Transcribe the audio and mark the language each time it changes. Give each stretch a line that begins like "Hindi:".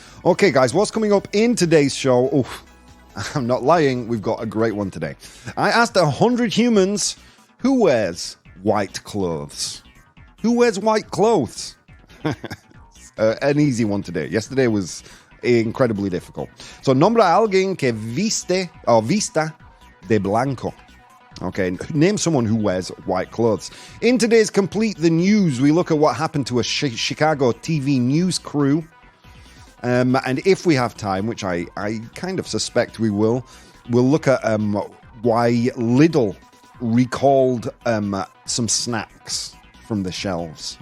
English: Okay, guys, what's coming up in today's show? Oh, I'm not lying. We've got a great one today. I asked 100 humans who wears white clothes. Who wears white clothes? An easy one today. Yesterday was incredibly difficult.
Spanish: So, nombra a alguien que viste o vista de blanco.
English: Okay, name someone who wears white clothes. In today's Complete the News, we look at what happened to a Chicago TV news crew. And if we have time, which I kind of suspect we will, we'll look at why Lidl recalled some snacks from the shelves.